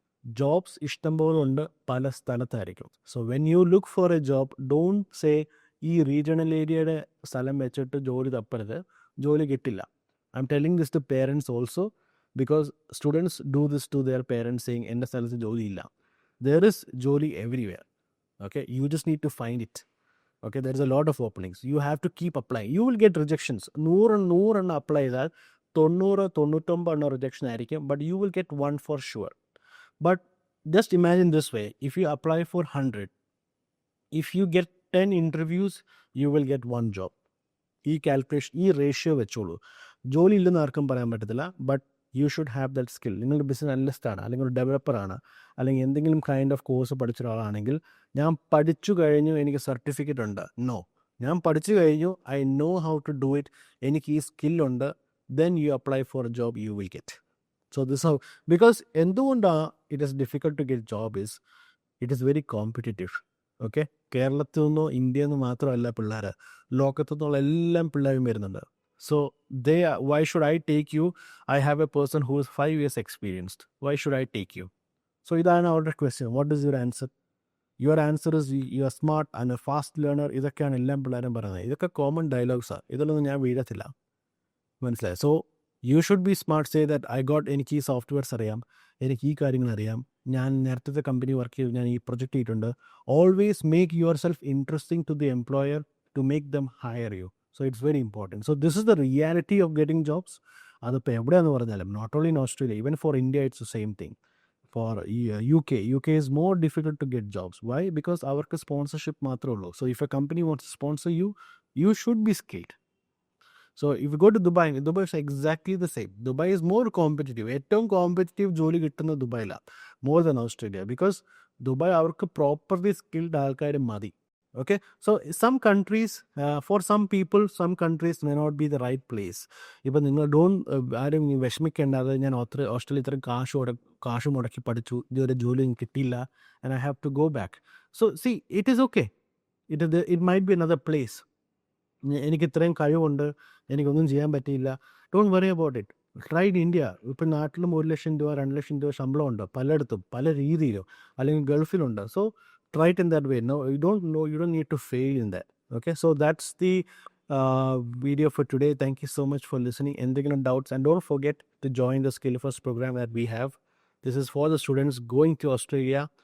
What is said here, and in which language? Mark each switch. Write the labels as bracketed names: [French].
[Malayalam] Jobs ഇഷ്ടംപോലെ ഉണ്ട്, പല സ്ഥലത്തായിരിക്കും. [English] so when you look for a job, don't say [Malayalam] ഈ റീജിയണൽ ഏരിയയുടെ സ്ഥലം വെച്ചിട്ട് ജോലി തപ്പരുത്, ജോലി കിട്ടില്ല. [English] I am telling this to parents also, because students do this to their parents saying [Malayalam] എൻ്റെ സ്ഥലത്ത് ജോലിയില്ല. [English] There is ജോലി everywhere. Okay, you just need to find it. Okay, there is a lot of openings. You have to keep applying. You will get rejections. 100 apply that 99 rejection [Malayalam] ആയിരിക്കും, [English] but you will get one for sure. But just imagine this way, if you apply for 100, if you get 10 interviews, you will get one job. [Malayalam] ഈ calculation, ഈ ratio വെച്ചോളൂ. ജോലി ഇല്ലെന്ന് ആർക്കും പറയാൻ പറ്റത്തില്ല, [English] But you should have that skill. [Malayalam] നിങ്ങളുടെ business അനലിസ്റ്റാണ്, അല്ലെങ്കിൽ ഒരു ഡെവലപ്പറാണ്, അല്ലെങ്കിൽ എന്തെങ്കിലും കൈൻഡ് ഓഫ് കോഴ്സ് പഠിച്ച ഒരാളാണെങ്കിൽ, ഞാൻ പഠിച്ചു കഴിഞ്ഞു എനിക്ക് സർട്ടിഫിക്കറ്റ് ഉണ്ട്, നോ, ഞാൻ പഠിച്ചു കഴിഞ്ഞു, [English] I know how to do it, [Malayalam] എനിക്ക് ഈ സ്കില്ലുണ്ട്, [English] Then you apply for a job, you will get. So this how, because [Malayalam] എന്തുകൊണ്ടാണ് [English] It is difficult to get job is it is very competitive. [Malayalam] Okay, കേരളത്തിൽ നിന്നോ ഇന്ത്യയിൽ നിന്ന് മാത്രമല്ല പിള്ളേർ, ലോകത്തു നിന്നുള്ള എല്ലാം പിള്ളേരും വരുന്നുണ്ട്. [English] So why should I take you? I have a person who is 5 years experienced. Why should I take you? [Malayalam] So ഇതാണ് അവരുടെ question. [English] What is your answer? Your answer is you are smart and a fast learner. [Malayalam] ഇതൊക്കെയാണ് എല്ലാം പിള്ളേരും പറയുന്നത്. ഇതൊക്കെ common ഡയലോഗ്സാണ്, ഇതിലൊന്നും ഞാൻ വീഴത്തില്ല. മനസ്സിലായി? [English] So you should be smart. Say that [Malayalam] എനിക്ക് ഈ സോഫ്റ്റ്വെയർസ് അറിയാം, എനിക്ക് ഈ കാര്യങ്ങൾ അറിയാം, ഞാൻ നേരത്തെ കമ്പനി വർക്ക് ചെയ്തു, ഞാൻ ഈ പ്രൊജക്റ്റ് ചെയ്തിട്ടുണ്ട്. [English] Always make yourself interesting to the employer to make them hire you. So it's very important. So this is the reality of getting jobs. [Malayalam] അതിപ്പോൾ എവിടെയാണെന്ന് പറഞ്ഞാലും, [English] Not only in Australia, even for India it's the same thing. For UK is more difficult to get jobs. Why? [Malayalam] Because അവർക്ക് sponsorship മാത്രമേ ഉള്ളൂ. [English] So if a company wants to sponsor you, you should be skilled. So if you go to Dubai is exactly the same. Dubai is more competitive. [Malayalam] ഏറ്റവും competitive ജോലി കിട്ടുന്നത് ദുബായിലാണ്, [English] More than Australia. [Malayalam] Because Dubai അവർക്ക് properly skilled ആൾക്കാർ മതി. [English] Okay, so some countries, for some people, some countries may not be the right place. [Malayalam] ഇപ്പം നിങ്ങൾ ആരും വിഷമിക്കേണ്ട, ഞാൻ ഓസ്ട്രേലിയ ഇത്രയും കാശ് മുടക്കി പഠിച്ചു, ഇതുവരെ ജോലി കിട്ടിയില്ല, [English] and I have to go back. So see, it is okay. It might be another place. [Malayalam] എനിക്ക് ഇത്രയും കഴിവുണ്ട്, എനിക്കൊന്നും ചെയ്യാൻ പറ്റിയില്ല, [English] Don't worry about it. Try in India. [Malayalam] ഇപ്പം നാട്ടിലും 1 ലക്ഷം രൂപ 2 ലക്ഷം രൂപ ശമ്പളമുണ്ട് പലയിടത്തും, പല രീതിയിലും, അല്ലെങ്കിൽ ഗൾഫിലുണ്ട്. [English] So try it in that way. No, you don't need to fail in that. Okay, so that's the video for today. Thank you so much for listening. Any doubts, and don't forget to join the Skill First program that we have. This is for the students going to Australia